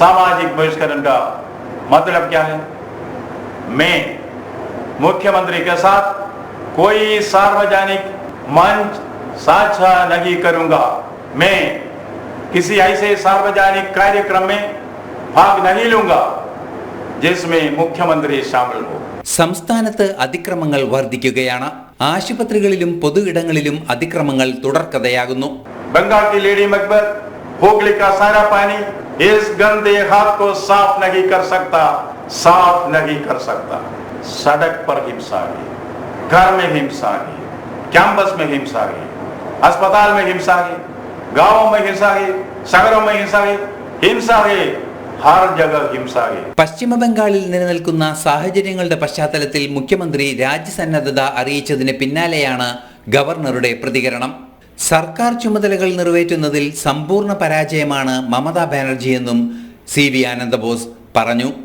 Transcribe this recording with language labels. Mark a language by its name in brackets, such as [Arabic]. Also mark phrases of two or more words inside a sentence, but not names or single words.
[Hindi] सामाजिक बहिष्करण का मतलब क्या है? मैं मुख्यमंत्री के साथ कोई सार्वजनिक मंच साझा नहीं करूंगा। मैं किसी ऐसे सार्वजनिक कार्यक्रम में भाग नहीं लूंगा जिसमें मुख्यमंत्री शामिल हो. [Malayalam] സംസ്ഥാനത്ത് അതിക്രമങ്ങൾ വർദ്ധിക്കുകയാണ്. ആശുപത്രികളിലും പൊതു ഇടങ്ങളിലും അതിക്രമങ്ങൾ തുടർക്കഥയാകുന്നു. [Hindi] बंगाल की लेडी मकबर हुगली का सारा पानी इस गंदे हाथ को साफ नहीं कर सकता, साफ नहीं कर सकता. सड़क पर हिंसा की, घर में हिंसा की, कैंपस में हिंसा की, अस्पताल में हिंसा की, गांवों में हिंसा की, शहरों में हिंसा की, हिंसा की, हर जगह हिंसा की. [Malayalam] പശ്ചിമ ബംഗാളിൽ നിലനിൽക്കുന്ന സാഹചര്യങ്ങളുടെ പശ്ചാത്തലത്തിൽ മുഖ്യമന്ത്രി രാജ്യസന്നദ്ധത അറിയിച്ചതിന് പിന്നാലെയാണ് ഗവർണറുടെ പ്രതികരണം. സർക്കാർ ചുമതലകൾ നിറവേറ്റുന്നതിൽ സമ്പൂർണ്ണ പരാജയമാണ് മമതാ ബാനർജിയെന്നും CV ആനന്ദബോസ് പറഞ്ഞു.